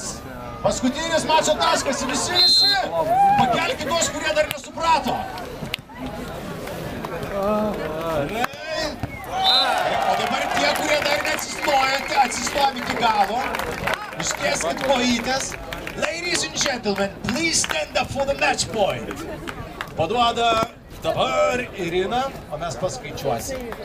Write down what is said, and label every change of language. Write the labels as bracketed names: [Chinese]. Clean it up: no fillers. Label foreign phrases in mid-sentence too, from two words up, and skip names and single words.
[Lithuanian] Paskutinis mačo taškas, visi, pakelkite tuos, kurie dar nesuprato. O dabar tie, kurie dar neatsistojate, atsistojam iki galo, ištieskit kojytes. [English] Ladies and gentlemen, please stand up for the match point. [Lithuanian] Paduoda dabar Irina, o mes paskaičiuosim.